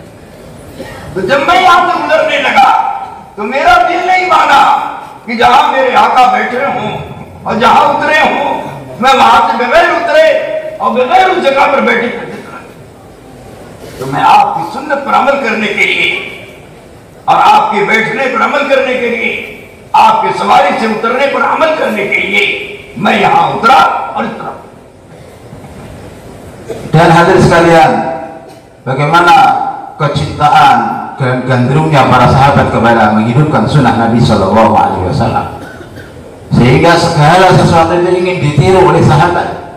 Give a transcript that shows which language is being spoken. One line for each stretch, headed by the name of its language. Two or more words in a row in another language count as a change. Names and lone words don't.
Urdu: تو جب میں یہاں سے گزرنے لگا تو میرا دل نہیں مانا کہ جہاں میرے آقا بیٹھے ہوں اور جہاں اترے ہوں میں وہاں سے بغیر اترے اور بغیر اس جگہ پر بیٹھے تو میں آپ کی سنت پر عمل کرنے کے لیے اور آپ کے بیٹھنے پر عمل کرنے کے لیے، آپ کے سواری سے اترنے پر عمل کرنے کے لیے میں یہاں اترا اور اتنا.
Indonesian: Dan hadir sekalian, bagaimana kecintaan dan gandrungnya para sahabat kepada menghidupkan sunnah Nabi
Arabic: صلى الله عليه وسلم,
Indonesian: sehingga segala sesuatu itu ingin ditiru oleh sahabat.